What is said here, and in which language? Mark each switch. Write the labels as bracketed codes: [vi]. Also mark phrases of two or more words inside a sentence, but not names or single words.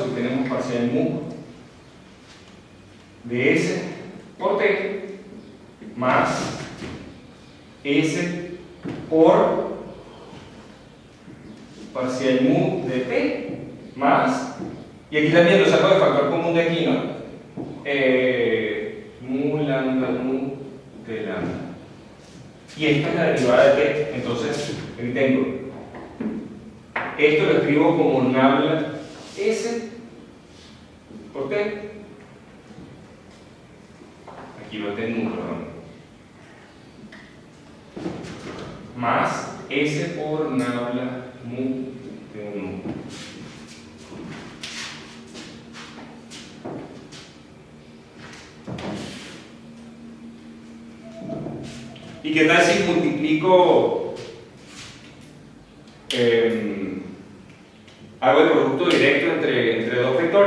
[es] Aquí tenemos parcial mu de s por t más s por parcial mu de t más, y aquí también lo saco de factor común de aquí, ¿no? Mu lambda mu t lambda. Y esta es la derivada de t. Entonces, aquí tengo esto, lo escribo como nabla s por t. Aquí va t nu, perdón. Más s por nabla mu t nu. ¿Y qué tal si multiplico, hago el producto directo entre dos vectores?